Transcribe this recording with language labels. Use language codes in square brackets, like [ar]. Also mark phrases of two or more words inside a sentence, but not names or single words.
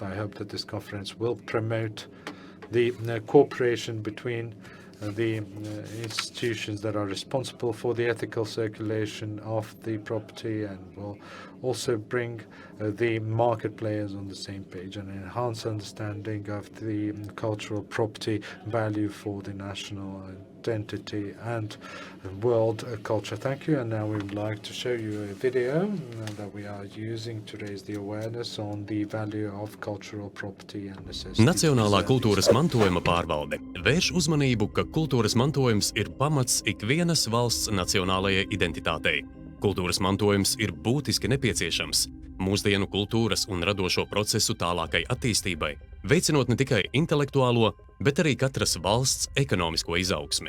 [en] I hope that this conference will promote the cooperation between the institutions that are responsible for the ethical circulation of the property, and will also bring the market players on the same page and enhance understanding of the cultural property value for the national identity and world culture. Thank you. And now we would like to show you a video that we are using to raise the awareness on the value of cultural property and necessity. [lv] Nacionālā kultūras mantojuma pārvalde vērš uzmanību, ka kultūras mantojums ir pamats ikvienas valsts nacionālajai identitātei. Kultūras mantojums ir būtiski nepieciešams mūsdienu kultūras un radošo procesu tālākai attīstībai, veicinot ne tikai intelektuālo, bet arī katras valsts ekonomisko izaugsmi.